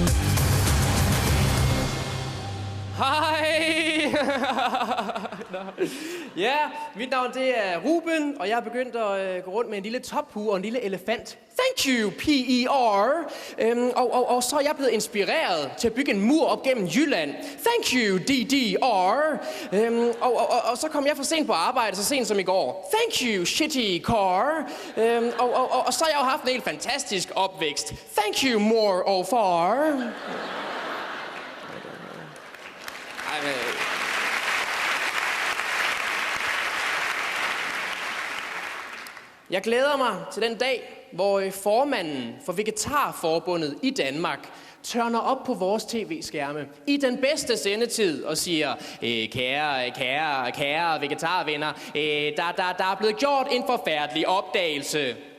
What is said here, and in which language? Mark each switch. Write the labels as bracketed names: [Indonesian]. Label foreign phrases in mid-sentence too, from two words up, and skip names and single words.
[Danish] Hej! Ja, mit navn det er Ruben, og jeg har begyndt at gå rundt med en lille tophue og en lille elefant. [English] Thank you, P-E-R. [Danish] Og så er jeg blevet inspireret til at bygge en mur op gennem Jylland. [English] Thank you, D-D-R. [Danish] Og så kom jeg for sent på arbejde, så sent som i går. [English] Thank you, shitty car. [Danish] Og så har jeg jo haft en helt fantastisk opvækst. [English] Thank you, [Danish] more og far. Jeg glæder mig til den dag, hvor formanden for Vegetarforbundet i Danmark tørner op på vores tv-skærme i den bedste sendetid og siger, kære vegetarvenner, der er blevet gjort en forfærdelig opdagelse.